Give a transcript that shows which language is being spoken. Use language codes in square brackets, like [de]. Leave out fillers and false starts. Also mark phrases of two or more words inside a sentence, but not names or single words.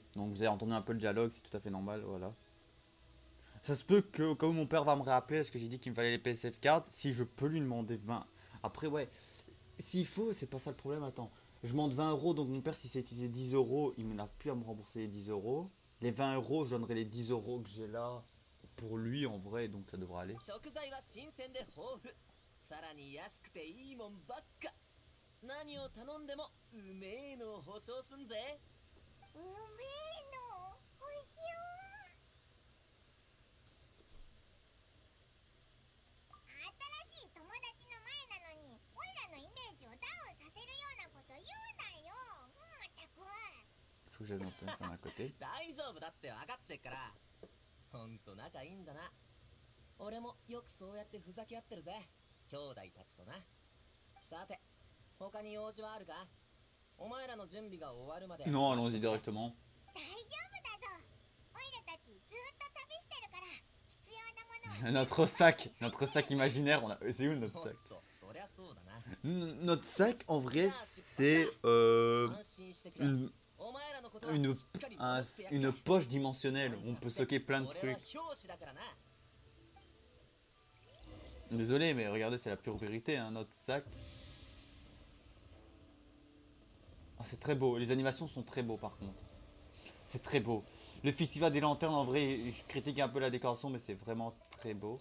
[fr] Donc vous avez entendu un peu le dialogue, c'est tout à fait normal, voilà. Ça se peut que, comme mon père va me rappeler, parce que j'ai dit qu'il me fallait les [en] PSF cards, [fr] si je peux lui demander 20. Après, ouais, s'il faut, c'est pas ça le problème, attends. Je demande 20 euros, donc mon père, s'il s'est utilisé 10 euros, il n'a plus à me rembourser les 10 euros. Les 20 euros, je donnerai les 10 euros que j'ai là pour lui en vrai, donc ça devrait aller. [ja] 食材は新鮮で豊富さらに安くていいもんばっか何を頼んでもうめえのを保証すんぜうめえのおいしよ新しい友達の前なのにオイラのイメージをダウンさせるようなこと言うなよまったく [fr] Faut que j'aille mon téléphone à côté. [ja] 大丈夫だって分かってっからほんと仲いいんだな俺もよくそうやってふざけ合ってるぜ兄弟たちとなさて他に用事はあるかお前らの準備が終わるまで [fr] Non, allons-y directement. [ja] 大丈夫だぞオイラたちずっと旅してるから必要なものは [fr] Notre sac imaginaire, on a... C'est où notre [ja] ほん [fr] sac [ja] とそりゃそうだな [fr] Notre sac, en vrai, c'est [ja] 安心してくれ [fr] une, [ja] お前らのことは [fr] une, [ja] しっかり [fr] un- [ja] 守ってやる [fr] une poche dimensionnelle où on peut stocker plein de [ja] 俺は [fr] trucs. [ja] 教師だからな [fr] Désolé, mais regardez, c'est la pure vérité, hein, notre sac. Oh, c'est très beau, les animations sont très beaux par contre. C'est très beau. Le festival des lanternes, en vrai, je critique un peu la décoration, mais c'est vraiment très beau.